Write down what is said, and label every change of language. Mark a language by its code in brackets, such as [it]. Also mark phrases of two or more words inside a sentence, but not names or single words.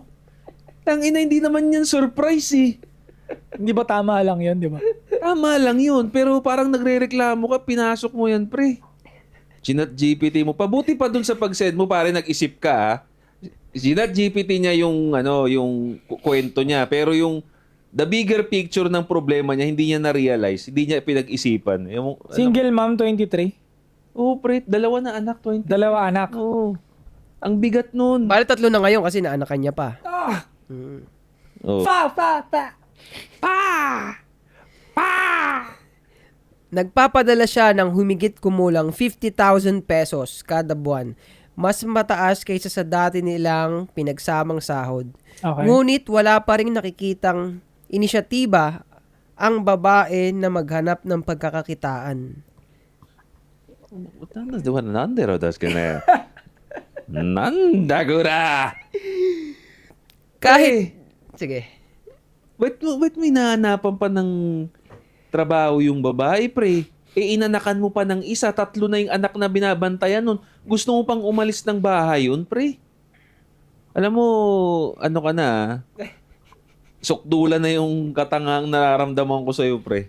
[tl] Tangina, hindi naman yan surprise eh. Hindi ba tama lang yun, di ba? Tama lang yun. Pero parang nagre-reklamo ka, pinasok mo yan, pre. Chinat GPT mo. Pabuti pa dun sa pag-send mo, pare, nag-isip ka, ha? Chinat GPT niya yung kwento niya. Pero yung [en] the bigger picture [tl] ng problema niya, hindi niya na-realize. Hindi niya pinag-isipan. Single mom, 23. Oh, pre, 2 na anak, 20. 2 anak. Oh. Ang bigat nun. Bale 3 na ngayon kasi naanakan niya pa. Oh. Nagpapadala siya ng humigit kumulang 50,000 pesos kada buwan mas mataas kaysa sa dati nilang pinagsamang sahod. Okay. Ngunit wala pa rin nakikitang inisyatiba ang babae na maghanap ng pagkakakitaan. [ja] なんでだ確かね。なんだこら! [tl] Kahit, sige, Ba't may nahanapan pa ng trabaho yung babae, pre? Inanakan mo pa ng isa, 3 na yung anak na binabantayan nun. Gusto mo pang umalis ng bahay yun, pre? Alam mo, ano ka na, sukdulan na yung katangang nararamdaman ko sa'yo, pre.